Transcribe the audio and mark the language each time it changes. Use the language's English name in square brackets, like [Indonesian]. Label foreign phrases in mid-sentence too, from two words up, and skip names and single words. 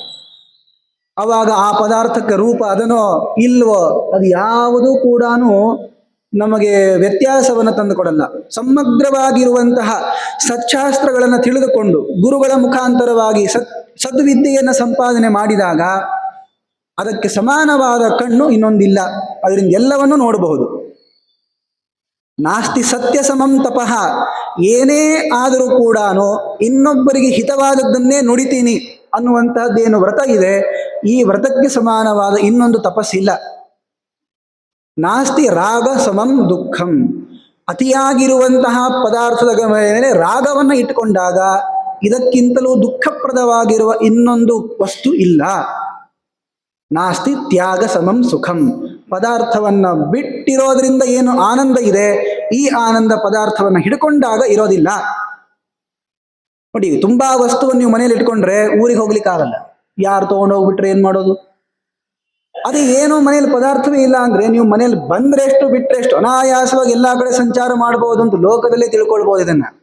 [Kannada] ಅವಾಗ ಆ ಪದಾರ್ಥಕ್ಕೆ ರೂಪ ಅದನೋ ಇಲ್ವೋ ಅದು ಯಾವುದೂ ಕೂಡ ನಮಗೆ ವ್ಯತ್ಯಾಸವನ್ನು ತಂದುಕೊಡಲ್ಲ. ಸಮಗ್ರವಾಗಿರುವಂತಹ ಸಚ್ಚಾಸ್ತ್ರಗಳನ್ನು ತಿಳಿದುಕೊಂಡು ಗುರುಗಳ ಮುಖಾಂತರವಾಗಿ ಸದ್ವಿದ್ಯೆಯನ್ನು ಸಂಪಾದನೆ ಮಾಡಿದಾಗ ಅದಕ್ಕೆ ಸಮಾನವಾದ ಕಣ್ಣು ಇನ್ನೊಂದಿಲ್ಲ. ಅದರಿಂದ ಎಲ್ಲವನ್ನೂ ನೋಡಬಹುದು. [Sanskrit] ನಾಸ್ತಿ ಸತ್ಯ ಸಮಂ ತಪಃ, [Kannada] ಏನೇ ಆದರೂ ಕೂಡ ಇನ್ನೊಬ್ಬರಿಗೆ ಹಿತವಾದದ್ದನ್ನೇ ನುಡಿತೀನಿ ಅನ್ನುವಂತಹದ್ದೇನು ವ್ರತ ಇದೆ, ಈ ವ್ರತಕ್ಕೆ ಸಮಾನವಾದ ಇನ್ನೊಂದು ತಪಸ್ಸಿಲ್ಲ. [Sanskrit] ನಾಸ್ತಿ ರಾಗ ಸಮಂ ದುಃಖಂ, [Kannada] ಅತಿಯಾಗಿರುವಂತಹ ಪದಾರ್ಥದ ಮೇಲೆ ರಾಗವನ್ನು ಇಟ್ಟುಕೊಂಡಾಗ ಇದಕ್ಕಿಂತಲೂ ದುಃಖಪ್ರದವಾಗಿರುವ ಇನ್ನೊಂದು ವಸ್ತು ಇಲ್ಲ. [Sanskrit] ನಾಸ್ತಿ ತ್ಯಾಗ ಸಮಂ ಸುಖಂ, [Kannada] ಪದಾರ್ಥವನ್ನ ಬಿಟ್ಟಿರೋದ್ರಿಂದ ಏನು ಆನಂದ ಇದೆ, ಈ ಆನಂದ ಪದಾರ್ಥವನ್ನ ಹಿಡ್ಕೊಂಡಾಗ ಇರೋದಿಲ್ಲ. ನೋಡಿ, ತುಂಬಾ ವಸ್ತುವನ್ನು ನೀವು ಮನೇಲಿ ಇಟ್ಕೊಂಡ್ರೆ ಊರಿಗೆ ಹೋಗ್ಲಿಕ್ಕೆ ಆಗಲ್ಲ. ಯಾರು ತಗೊಂಡೋಗ್ಬಿಟ್ರೆ ಏನ್ ಮಾಡೋದು? ಅದೇ ಏನೋ ಮನೇಲಿ ಪದಾರ್ಥವೇ ಇಲ್ಲ ಅಂದ್ರೆ ನೀವು ಮನೇಲಿ ಬಂದ್ರೆ ಎಷ್ಟು ಬಿಟ್ರೆ ಎಷ್ಟು ಅನಾಯಾಸವಾಗಿ ಎಲ್ಲಾ ಕಡೆ ಸಂಚಾರ ಮಾಡಬಹುದು ಅಂತ ಲೋಕದಲ್ಲೇ ತಿಳ್ಕೊಳ್ಬಹುದು ಇದನ್ನ.